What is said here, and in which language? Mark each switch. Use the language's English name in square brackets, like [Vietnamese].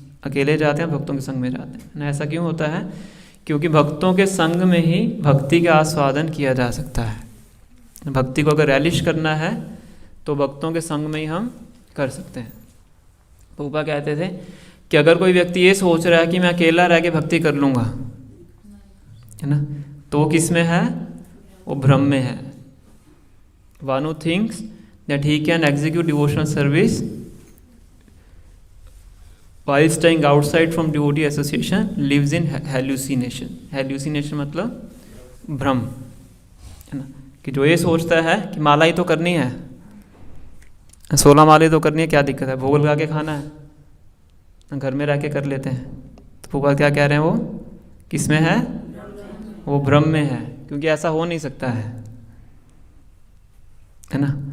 [Hindi] अकेले जाते हैं, भक्तों के संग में जाते हैं ना। ऐसा क्यों होता है? क्योंकि भक्तों के संग में ही भक्ति का आस्वादन किया जा सकता है। भक्ति को अगर रैलिश करना है तो भक्तों के संग में ही हम कर सकते हैं। प्रभुपाद कहते थे कि अगर कोई व्यक्ति ये सोच रहा है कि मैं अकेला रह के भक्ति कर लूँगा, है ना, तो वो किस में है? वो भ्रम में है। [English] One who thinks that he can execute devotional service while staying outside from devotee association lives in hallucination. [Hindi] Hallucination मतलब भ्रम, है ना। कि जो ये सोचता है कि माला ही तो करनी है, 16 माला तो करनी है, क्या दिक्कत है, भोग लगा के खाना है, घर में रह के कर लेते हैं। तो भगवान क्या कह रहे हैं? वो किस में है? वो भ्रम में है, क्योंकि ऐसा हो नहीं सकता है ना।